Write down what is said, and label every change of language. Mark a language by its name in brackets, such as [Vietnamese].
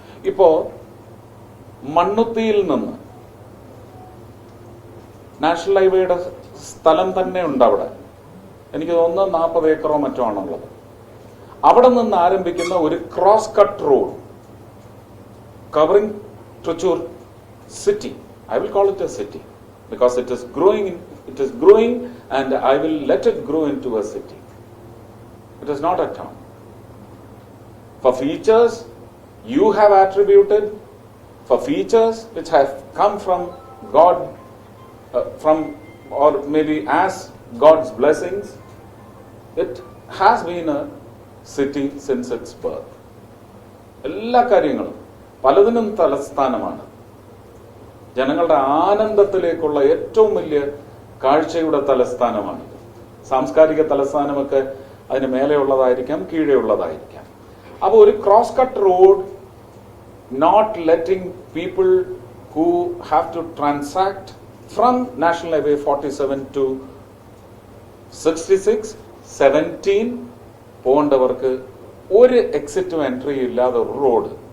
[Malayalam] ഇപ്പോ മണ്ണുത്തിയിൽ നിന്ന് നാഷണൽ ഹൈവേയുടെ സ്ഥലം തന്നെ ഉണ്ട് അവിടെ. എനിക്ക് തോന്നുന്നു 40 ഏക്കറോ മറ്റോ ആണുള്ളത്. അവിടെ നിന്ന് ആരംഭിക്കുന്ന ഒരു cross cut road covering Trichy city. [English] I will call it a city because it is growing and I will let it grow into a city. It is not a town. For features you have attributed, for features which have come from God, from or maybe as God's blessings, it has been a city since its birth. [Malayalam] എല്ലാ കാര്യങ്ങളും പലതിനും തലസ്ഥാനമാണ്. ജനങ്ങളുടെ ആനന്ദത്തിലേക്കുള്ള ഏറ്റവും വലിയ കാഴ്ചയുടെ തലസ്ഥാനമാണിത്. സാംസ്കാരിക തലസ്ഥാനമൊക്കെ അതിന് മേലെയുള്ളതായിരിക്കാം, കീഴെയുള്ളതായിരിക്കാം. അപ്പോൾ ഒരു [English] cross cut road, not letting people who have to transact from national highway 47 to 66, 17 [Malayalam] പോകേണ്ടവർക്ക് ഒരു എക്സിറ്റും എൻട്രിയും ഇല്ലാതെ ഒരു റോഡ്.